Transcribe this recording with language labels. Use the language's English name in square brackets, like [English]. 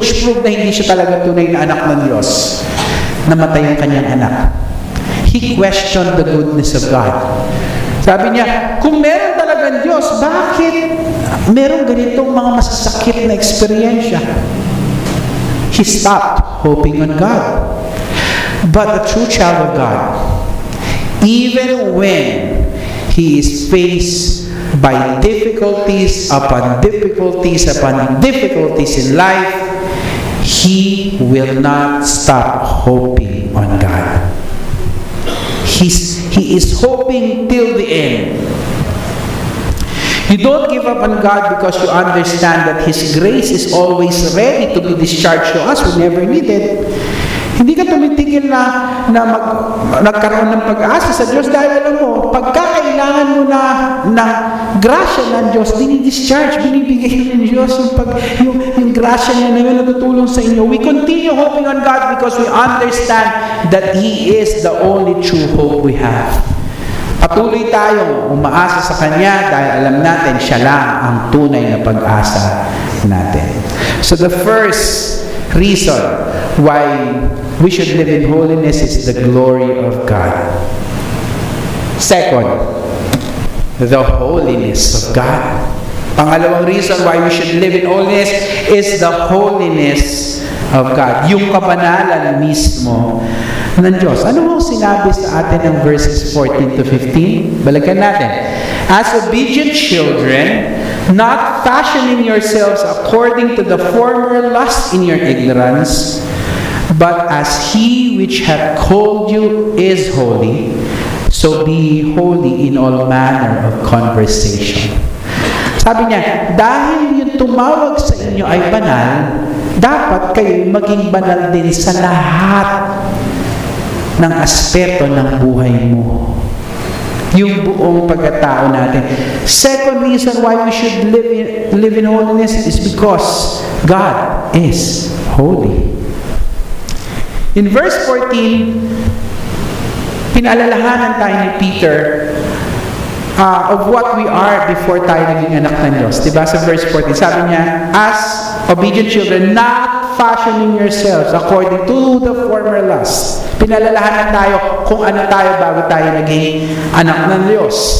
[Filipino] Which proved na hindi siya talaga tunay na anak ng Diyos. Namatay yung kanyang anak. [English] He questioned the goodness of God. [Filipino] Sabi niya, kung meron talagang Diyos, bakit meron ganitong mga masasakit na eksperyensya? [English] He stopped hoping on God. But the true child of God, even when he is faced by difficulties upon difficulties upon difficulties in life, he will not stop hoping on God. He is hoping till the end. You don't give up on God because you understand that His grace is always ready to be discharged to us whenever needed. [Filipino] Hindi ka tumitigil na nagkaroon ng pag-asa sa Diyos dahil alam mo, pagkakailangan mo na ng grasya ng Diyos, dinidischarge, binibigay ng Diyos yung grasya niya na yun na tutulong sa inyo. [English] We continue hoping on God because we understand that He is the only true hope we have. [Filipino] Patuloy tayong umaasa sa Kanya dahil alam natin siya lang ang tunay na pag-asa natin. [English] So the first reason why we should live in holiness is the glory of God. Second, the holiness of God. Pangalawang reason why we should live in holiness is the holiness of God. [Filipino] Yung kabanalan mismo ng Diyos. Ano mo sinabi sa atin ng verses 14 to 15? Balikan natin. [English] As obedient children, not fashioning yourselves according to the former lust in your ignorance, but as He which hath called you is holy, so be holy in all manner of conversation. [Filipino] Sabi niya, dahil yung tumawag sa inyo ay banal, dapat kayo maging banal din sa lahat ng aspeto ng buhay mo. Yung buong pagkatao natin. [English] Second reason why we should live in holiness is because God is holy. [Filipino] In verse 14, pinaalalahanan tayo ni Peter [English] of what we are before [Filipino] tayo naging anak ng Diyos. Diba? Sa verse 14, sabi niya, [English] as obedient children, not fashioning yourselves according to the former lust. [Filipino] Pinalalahanan tayo kung ano tayo bago tayo naging anak ng Diyos.